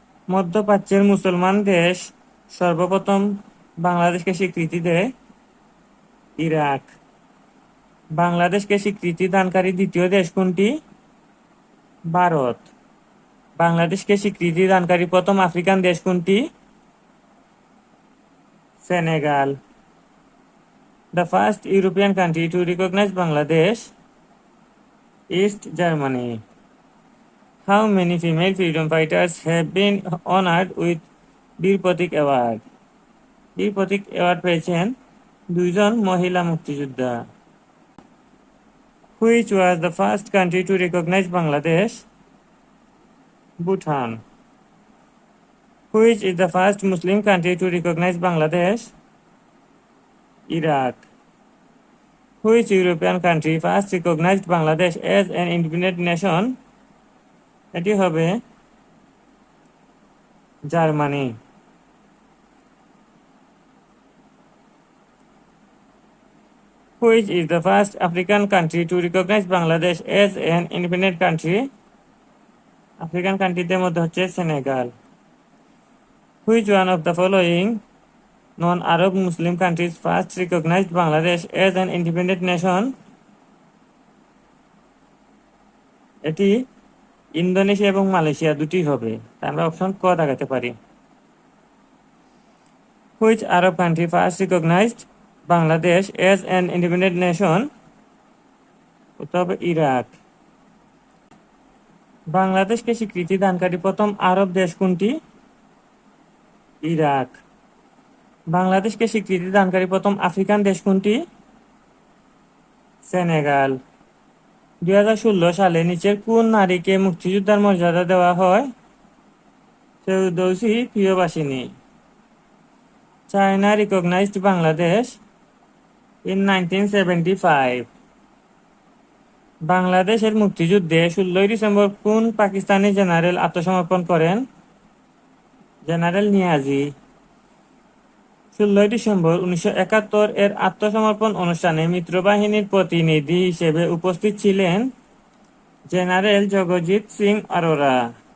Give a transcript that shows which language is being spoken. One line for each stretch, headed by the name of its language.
Bangla: মধ্যপ্রাচ্যের মুসলমান দেশ সর্বপ্রথম বাংলাদেশকে স্বীকৃতি দেয়? ইরাক। বাংলাদেশকে স্বীকৃতি দানকারী দ্বিতীয় দেশ কোনটি? ভারত। বাংলাদেশকে স্বীকৃতি দানকারী প্রথম আফ্রিকান দেশ কোনটি? Senegal.
English: The first European country to recognize Bangladesh? East Germany. How many female freedom fighters have been honored with Bir Protik award?
Bangla: বীর প্রতীক অ্যাওয়ার্ড পেয়েছেন 2 জন মহিলা মুক্তিযোদ্ধা।
English: Which was the first country to recognize Bangladesh? Bhutan. Which is the first Muslim country to recognize Bangladesh? Iraq. Which European country first recognized Bangladesh as an independent nation?
Bangla: এটি হবে Germany.
English: Which is the first African country to recognize Bangladesh as an independent country?
Bangla: African কান্ট্রিদের মধ্যে হচ্ছে Senegal.
English: Which one of the following non-Arab Muslim countries first recognized Bangladesh as an independent nation?
Bangla: এটি Indonesia এবং Malaysia দুটি হবে। তাই আমরা option ক দেখাতে পারি।
English: Which Arab country first recognized Bangladesh as an independent nation?
Bangla: উত্তর হবে ইরাক। বাংলাদেশকে স্বীকৃতি দানকারী প্রথম আরব দেশ কোনটি? ইরাক। বাংলাদেশকে স্বীকৃতি দানকারী প্রথম আফ্রিকান দেশ কোনটি? সেনেগাল। 2016 সালে নিচের কোন নারীকে মুক্তিযোদ্ধার মর্যাদা দেওয়া হয়? Ferdousi প্রিয়বাসিনী।
English: China recognized Bangladesh in 1975.
Bangla: বাংলাদেশের মুক্তিযুদ্ধে 16 ডিসেম্বর কোন পাকিস্তানি জেনারেল আত্মসমর্পণ করেন? জেনারেল নিয়াজি। 16 ডিসেম্বর 1971 এর আত্মসমর্পণ অনুষ্ঠানে মিত্রবাহিনীর প্রতিনিধি হিসেবে উপস্থিত ছিলেন জেনারেল জগজিৎ সিং আরোরা।